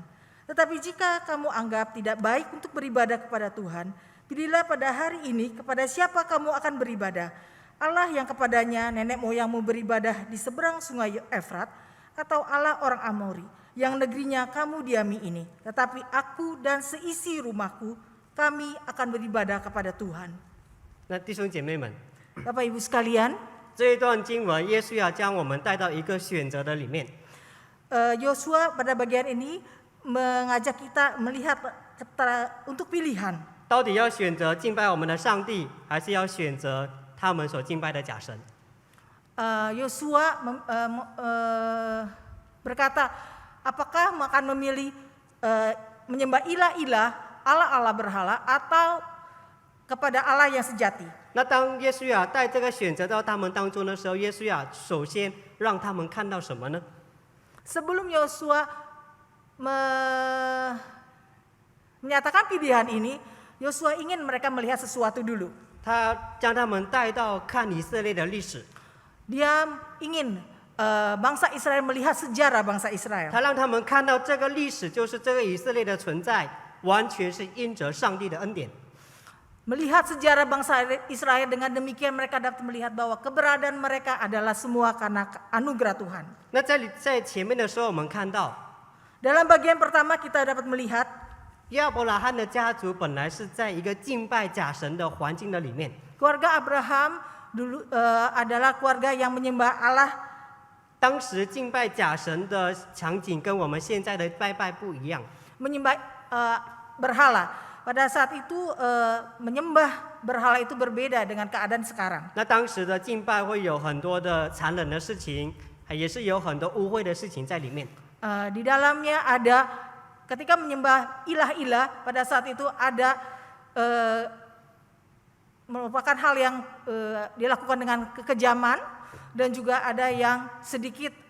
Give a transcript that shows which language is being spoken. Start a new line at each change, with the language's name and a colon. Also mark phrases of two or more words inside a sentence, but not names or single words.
Indonesian: Tetapi jika kamu anggap tidak baik untuk beribadah kepada Tuhan, pilihlah pada hari ini kepada siapa kamu akan beribadah. Allah yang kepadanya nenek moyangmu beribadah di seberang sungai Efrat, atau Allah orang Amori yang negerinya kamu diami ini. Tetapi aku dan seisi rumahku, kami akan beribadah kepada Tuhan.
Chinese: 那弟兄姐妹们，
Indonesian: Bapak Ibu sekalian,
Chinese: 这一段经文，耶稣要将我们带到一个选择的里面。
Indonesian: Yosua pada bagian ini mengajak kita melihat untuk pilihan.
Chinese: 到底要选择敬拜我们的上帝，还是要选择他们所敬拜的假神？
Indonesian: Yosua berkata, apakah akan memilih menyembah ilah-ilah, Allah-Allah berhala, atau kepada Allah yang sejati?
Chinese: 那当耶稣亚带这个选择到他们当中的时候，耶稣亚首先让他们看到什么呢？
Indonesian: Sebelum Yosua menyatakan pilihan ini, Yosua ingin mereka melihat sesuatu dulu.
Chinese: 他将他们带到看以色列的历史，
Indonesian: Dia ingin bangsa Israel melihat sejarah bangsa Israel.
Chinese: 他让他们看到这个历史就是这个以色列的存在，完全是因着上帝的恩典。
Indonesian: Melihat sejarah bangsa Israel, dengan demikian mereka dapat melihat bahwa keberadaan mereka adalah semua karena anugerah Tuhan.
Chinese: 那在前面的时候，我们看到
Indonesian: Dalam bagian pertama kita dapat melihat
Chinese: 亚伯拉罕的家族本来是在一个敬拜假神的环境的里面，
Indonesian: keluarga Abraham dulu adalah keluarga yang menyembah Allah.
Chinese: 当时敬拜假神的场景跟我们现在的拜拜不一样。
Indonesian: Menyembah berhala. Pada saat itu menyembah berhala itu berbeda dengan keadaan sekarang.
Chinese: 那当时的敬拜会有很多的残忍的事情，也是有很多污秽的事情在里面。
Indonesian: Di dalamnya ada ketika menyembah ilah-ilah, pada saat itu ada merupakan hal yang dilakukan dengan kekejaman, dan juga ada yang sedikit